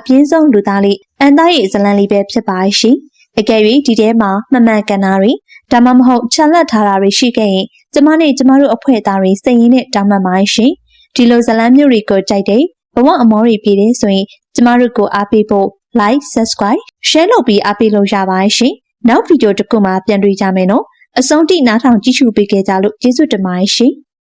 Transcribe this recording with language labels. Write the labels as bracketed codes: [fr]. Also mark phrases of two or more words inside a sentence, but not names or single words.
[my] ပြင်းဆုံးလူသားလေးအန်သားရဲ့ဇလန်လေးပဲဖြစ်ပါရှိ။အကယ်၍ဒီထဲမှာမမှန်ကန်တာတွေဒါမှမဟုတ်ချန်လက်ထားတာတွေရှိခဲ့ရင်ကျမနဲ့ကျမတို့အဖွဲ့သားတွေစိတ်ရင်းနဲ့တောင်းပန်ပါရှိ။ဒီလိုဇလန်မျိုးတွေကိုကြိုက်တဲ့ဘဝအမောတွေပြည့်တယ်ဆိုရင်ကျမတို့ကိုအားပေးဖို့ [en] like subscribe share [my] လုပ်ပြီးအားပေးလို့ရပါရှင်။နောက်ဗီဒီယိုတစ်ခုမှပြန်တွေ့ကြမယ်နော်။အဆုံးထိနားထောင်ကြည့်ရှုပေးကြလို့ကျေးဇူးတင်ပါတယ်ရှင်။